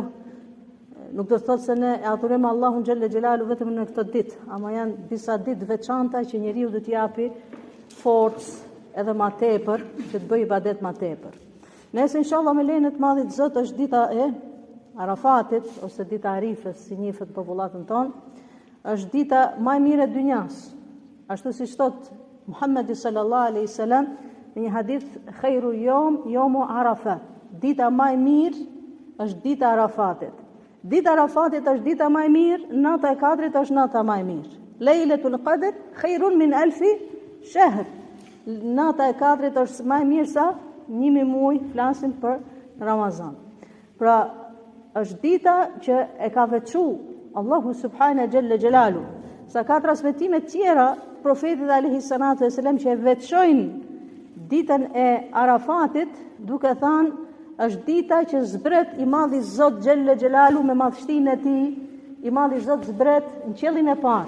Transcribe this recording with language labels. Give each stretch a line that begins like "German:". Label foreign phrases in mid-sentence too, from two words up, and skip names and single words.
Albanian: Nuk do të thotë se ne e adhurojmë Allahun
Arabic: جل جلاله
Albanian: vetëm në këtë ditë, ama janë disa ditë veçanta që njeriu do t'i japi forcë edhe më tepër që të bëjë ibadet më tepër. Nesër inshallah me lejen e të Madhit Zot është dita e Arafatit ose dita e Arifës, si njihet popullatën tonë. Është dita më e mirë e dynjas. Ashtu siç thot Muhamedi
Arabic: صلى الله عليه وسلم
Albanian: në një hadith,
Arabic: خير يوم عرفة.
Albanian: Dita më e mirë është dita e Arafatit. Dita e Arafatit është dita më e mirë, nata e Kadrit është nata më e mirë.
Arabic: ليلة القدر خير من ألف شهر.
Albanian: Nata e Kadrit është më e mirë sa 1000 muaj, flasim për Ramazan. Pra, është dita që e ka veçuar Allahu
Arabic: سبحانه جل جلاله.
Albanian: Sa ka transmetime tjera profetit
Arabic: عليه الصلاة والسلام
Albanian: që e veçojnë ditën e Arafatit, duke thënë është dita që zbret i madhi Zot
Arabic: جل جلاله
Albanian: me madhështinë e tij, i madhi Zot zbret në qiellin e parë.